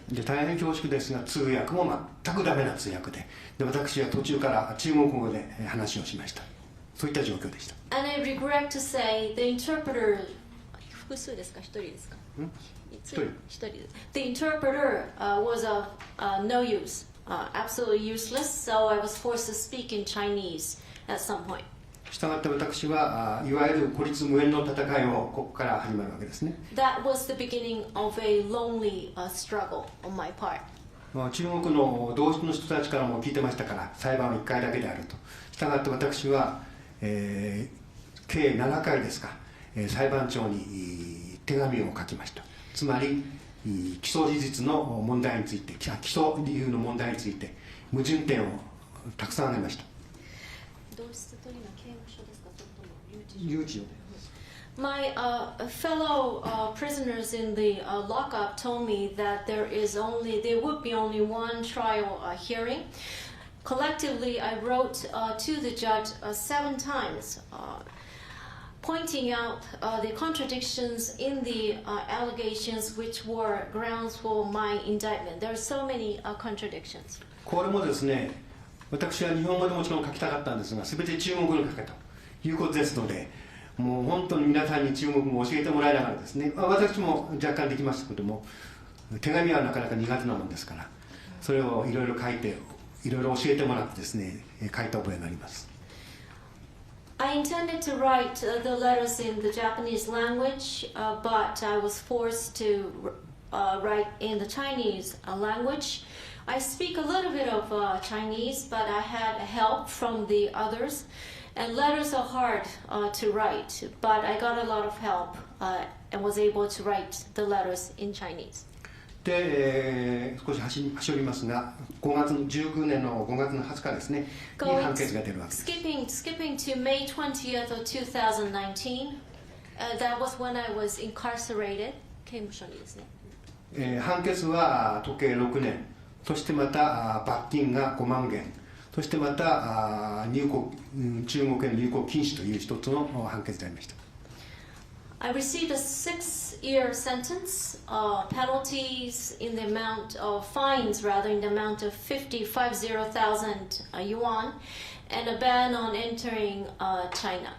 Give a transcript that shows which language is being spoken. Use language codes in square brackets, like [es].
[ja] で、大変恐縮ですが、通訳も全くダメな通訳で、私は途中から中国語で話をしました。そういった状況でした。 [en] And I regret to say, the interpreter [ja] 複数ですか、一人ですか？一人。 [en] The interpreter was of no use, absolutely useless, so I was forced to speak in Chinese at some point. [ja] したがって私はいわゆる孤立無援の戦いをここから始まるわけですね。 [en] That was the beginning of a lonely struggle on my part. [ja] 中国の同室の人たちからも聞いてましたから、裁判は1回だけであると。したがって私は、計7回ですか、裁判長に手紙を書きました。つまり起訴事実の問題について、起訴理由の問題について矛盾点をたくさん挙げました。同室というのは刑務所ですか、それとも留置所。 [en] My fellow prisoners in the lockup told me that there would be only one trial hearing. Collectively, I wrote to the judge 7 times, pointing out the contradictions in the allegations which were grounds for my indictment. There are so many contradictions. [ja] これもですね、私は日本語でもちろん書きたかったんですが、すべて中国語で書けということですので、もう本当に皆さんに中国語を教えてもらいながらですね、私も若干できましたけども、手紙はなかなか苦手なもんですから、それをいろいろ書いて、いろいろ教えてもらってですね、書いた覚えがあります。 [en] I intended to write the letters in the Japanese language, but I was forced to write in the Chinese language. I speak a little bit of Chinese, but I had help from the others. And letters are hard to write, but I got a lot of help and was able to write the letters in Chinese. [ja] で、少し走りますが、19年の5月の20日ですね、に判決が出るわけです。 [en] Skipping to May 20th of 2019, that was when I was incarcerated. [ja] 刑務所にですね。判決は時計6年、そしてまた罰金が5万元、そしてまた中国への入国禁止という一つの判決でありました。 [en] I received a 6-year sentence, penalties in the amount of fines, rather in the amount of 50,000 yuan, and a ban on entering China.